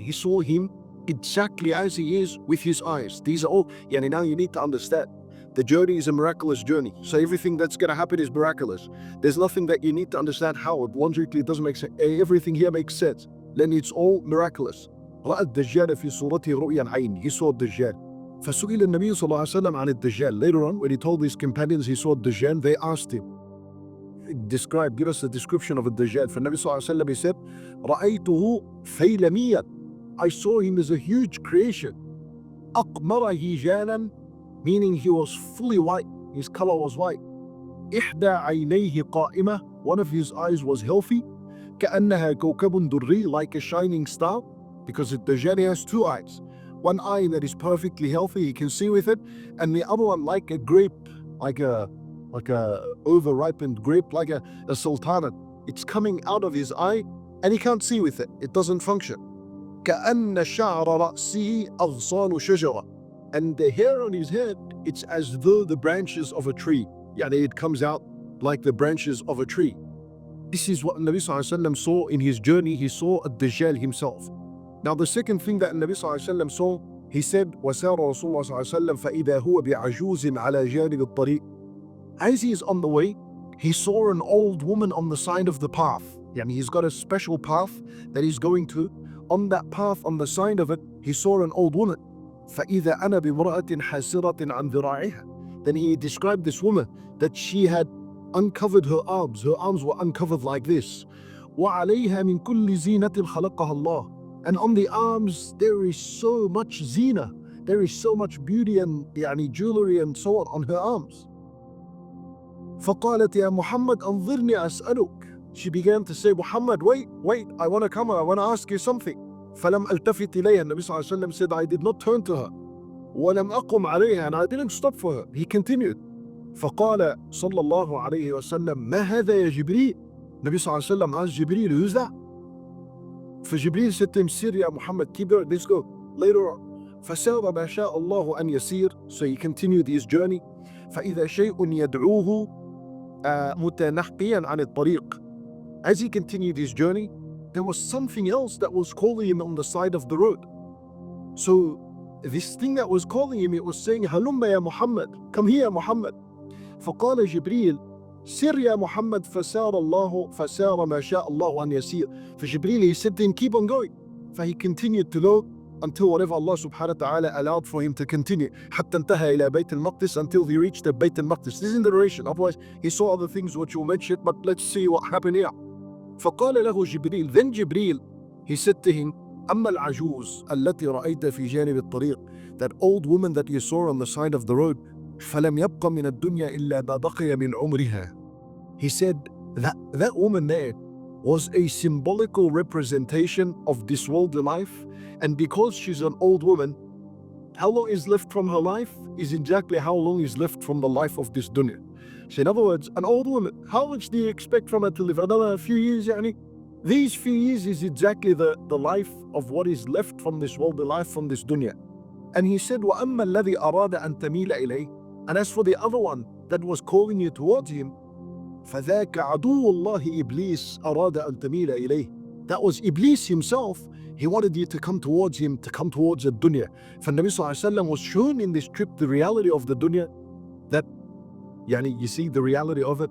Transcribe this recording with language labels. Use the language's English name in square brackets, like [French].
[English] He saw him exactly as he is with his eyes. These are all, now you need to understand. The journey is a miraculous journey. So everything that's going to happen is miraculous. There's nothing that you need to understand how. Logically, it doesn't make sense. Everything here makes sense. Then it's all miraculous. [Arabic] رأى الدجال في صورته رؤيا العين. [English] He saw الدجال. [Arabic] فسئل النبي صلى الله عليه وسلم عن الدجال. [English] Later on, when he told his companions he saw الدجال, they asked him, give us a description of الدجال. [Arabic] فالنبي صلى الله عليه وسلم, [English] he said, [Arabic] رأيته فيلميا. [English] I saw him as a huge creation. [Arabic] أقمر هجالا, [English] meaning he was fully white. His color was white. [Arabic] إحدى عينيه قائمة. [English] One of his eyes was healthy. [Arabic] كأنها كوكب دري, [English] like a shining star. Because the Dajjal has two eyes. One eye that is perfectly healthy, he can see with it, and the other one like a grape, like a over-ripened grape, like a sultanate. It's coming out of his eye, and he can't see with it. It doesn't function. [Arabic] كأن شعر رأسه أغصان شجرة. [English] And the hair on his head, it's as though the branches of a tree. It comes out like the branches of a tree. This is what Nabi Sallallahu Alaihi Wasallam saw in his journey. He saw Ad-Dajjal himself. Now the second thing that Nabi Sallallahu Alaihi Wasallam saw, he said, [Arabic] وَسَارَ رَسُولُ اللَّهِ صَلَّى اللَّهُ عَلَيْهِ وَسَلَّمَ فَإِذَا هُوَ بِعَجُوزٍ عَلَى جَانِبِ الطَّرِيقِ. [English] As he is on the way, he saw an old woman on the side of the path. He's got a special path that he's going to. On that path, on the side of it, he saw an old woman. [Arabic] فَإِذَا أَنَا بِامْرَأَةٍ حَاسِرَةٍ عَنْ ذِرَاعِهَا. [English] Then he described this woman, that she had uncovered her arms. Her arms were uncovered like this. [Arabic] وَعَلَيْهَا مِنْ كُلِّ زِينَةٍ خَلَقَهَا اللَّهُ. [English] And on the arms, there is so much zina. There is so much beauty and jewelry and so on her arms. [Arabic] فَقَالَتْ يَا مُحَمَّدْ أَنظِرْنِي أَسْأَلُكَ. [English] She began to say, Muhammad, wait, I want to come, I want to ask you something. [Arabic] فَلَمْ أَلْتَفِتْ إِلَيْهَا. [English] Nabi Sallallahu Alaihi Wasallam said, I did not turn to her. [Arabic] وَلَمْ أَقُمْ عَلَيْهَا. [English] And I didn't stop for her. He continued. [Arabic] فَقَالَ صلى الله عليه وسلم مَا هَذَا يَا جِبْرِيلُ. [English] Nabi Sallallahu Alaihi Wasallam asked Jibreel, who's that? فجبريل said to him, Sir ya Muhammad, keep going, let's go. Later on, [Arabic] فَسَارَ مَا شَاءَ اللَّهُ أَنْ يَسِيرُ. [English] So he continued his journey. [Arabic] فَإِذَا شَيْءٌ يَدْعُوهُ مُتَنَحِّيًا عَنِ الطَّرِيقِ. [English] As he continued his journey, there was something else that was calling him on the side of the road. So this thing that was calling him, it was saying, [Arabic] هَلُمَّ يَا [English] Muhammad, come here Muhammad. [Arabic] فقال جبريل سر يا محمد فسار ما شاء الله أن يسير. [English] For Jibreel, he said to him, keep on going. For he continued to go until whatever Allah subhanahu wa ta'ala allowed for him to continue. [Arabic] حتى انتهى إلى بيت المقدس, [English] until he reached the Bayt al-Maqdis. This is in the narration. Otherwise, he saw other things which you mentioned, but let's see what happened here. [Arabic] فقال له جبريل. [English] Then Jibreel, he said to him, [Arabic] أما العجوز التي رأيت في جانب الطريق. [English] That old woman that you saw on the side of the road, [Arabic] فلم يبق من الدنيا إلا ما بقي من عمرها. [English] He said that woman there was a symbolical representation of this worldly life, and because she's an old woman, how long is left from her life is exactly how long is left from the life of this dunya. So in other words, an old woman, how much do you expect from her to live? Another few years, These few years is exactly the life of what is left from this worldly life, from this dunya. And he said, [Arabic] وَأَمَّا الَّذِي أَرَادَ أَن تَمِيلَ إِلَيْهِ. [English] And as for the other one that was calling you towards him, [Arabic] فَذَاكَ عَدُوُّ اللَّهِ إِبْلِيسَ أَرَادَ أَن تَمِيلَ إِلَيْهِ. [English] That was Iblis himself. He wanted you to come towards him, to come towards the dunya. For Nabi Sallallahu Alaihi Wasallam was shown in this trip the reality of the dunya, that you see the reality of it.